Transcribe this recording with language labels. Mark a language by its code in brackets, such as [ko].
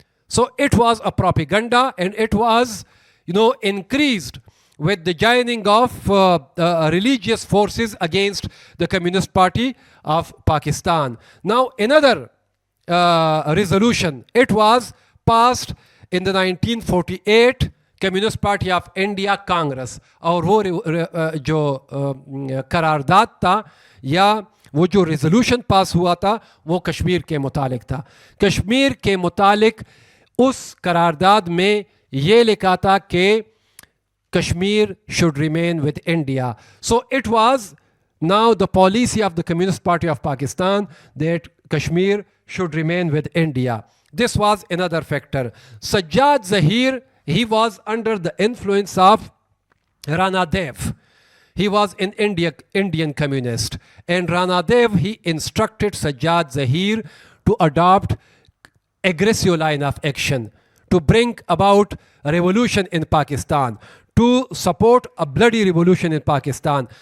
[en] So it was a propaganda, and it was, increased with the joining of religious forces against the Communist Party of Pakistan. Now, another resolution, it was passed in the 1948 Communist Party of India Congress. [hi] और वो जो करारदाद था या वो जो resolution पास हुआ था वो कश्मीर के मुतालिक था. कश्मीर के मुतालिक उस करारदाद में ये लिखा था कि [en] Kashmir should remain with India. So it was now the policy of the Communist Party of Pakistan that Kashmir should remain with India. This was another factor. Sajjad Zahir, he was under the influence of Rana Dev. He was an Indian communist. And Rana Dev, he instructed Sajjad Zahir to adopt aggressive line of action, to bring about a revolution in Pakistan, to support a bloody revolution in Pakistan.